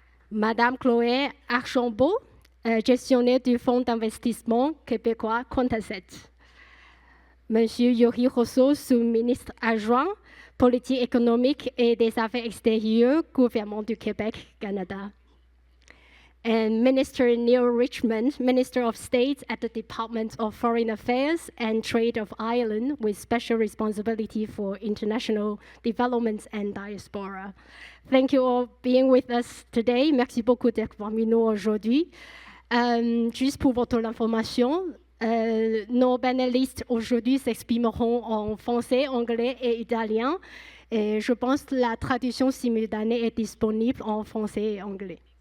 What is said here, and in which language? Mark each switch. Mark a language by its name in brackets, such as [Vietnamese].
[French] Madame Chloé Archambault, gestionnaire du fonds d'investissement québécois Contaset. Monsieur Yuri Rousseau, sous-ministre adjoint, politique économique et des affaires extérieures, gouvernement du Québec, Canada. [English] And Minister Neil Richmond, Minister of State at the Department of Foreign Affairs and Trade of Ireland, with special responsibility for international development and diaspora. Thank you all for being with us today. [French] Merci beaucoup d'être parmi nous aujourd'hui. Juste pour votre information, nos panélistes aujourd'hui s'exprimeront en français, anglais et italien. Et je pense que la traduction simultanée est disponible en français et anglais.